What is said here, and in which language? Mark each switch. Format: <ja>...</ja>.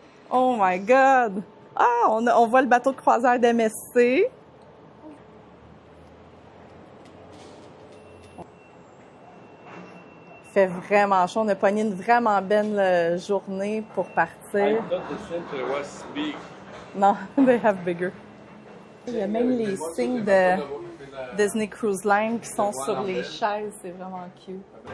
<en>Oh my God!</en> <fr>Ah, on voit le bateau de croisière d'MSC. Il fait vraiment chaud. On a pogné une vraiment belle journée pour partir.</fr> <en>I thought the center was big. Non, they have bigger.</en> <fr>Il y a même les signes de Disney Cruise Line qui sont sur les chaises. C'est vraiment cute.</fr>